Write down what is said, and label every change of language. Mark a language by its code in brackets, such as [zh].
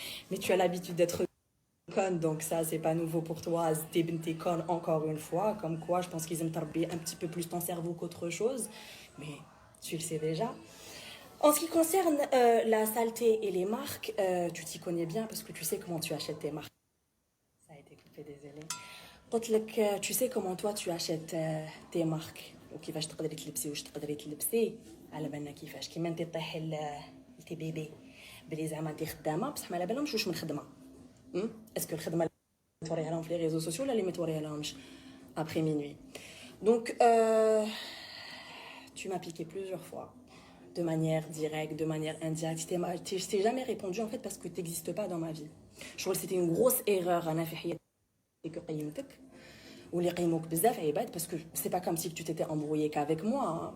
[fr] Mais tu as l'habitude d'être conne, donc ça c'est pas nouveau pour toi. T'es conne encore une fois, comme quoi je pense qu'ils aiment tarber un petit peu plus ton cerveau qu'autre chose, mais tu le sais déjà. En ce qui concerne la saleté et les marques, tu t'y connais bien parce que tu sais comment tu achètes tes marques. Ça a été coupé, désolé. [ar] قلت لك [fr] tu sais comment toi tu achètes tes marques [ar] وكيفاش تقدري تلبسي واش تقدري تلبسي على بالنا كيفاش كيما انت طيحي لتي بيبي بلي زعما انت خدامه بصح ما على بالهمش واش من خدمه اسكو الخدمه اللي توريها لهم في لي ريزو سوسيو ولا اللي ما توريها لهمش [fr] après minuit. Donc tu m'as piqué plusieurs fois de manière directe, de manière indirecte. Je t'ai jamais répondu en fait parce que tu n'existes pas dans ma vie. Je trouve que c'était une grosse erreur [ar] انا في حياتي [fr] que [ar] قيمتك واللي قيموك بزاف عباد [fr] parce que c'est pas comme si tu t'étais embrouillé qu'avec moi, hein.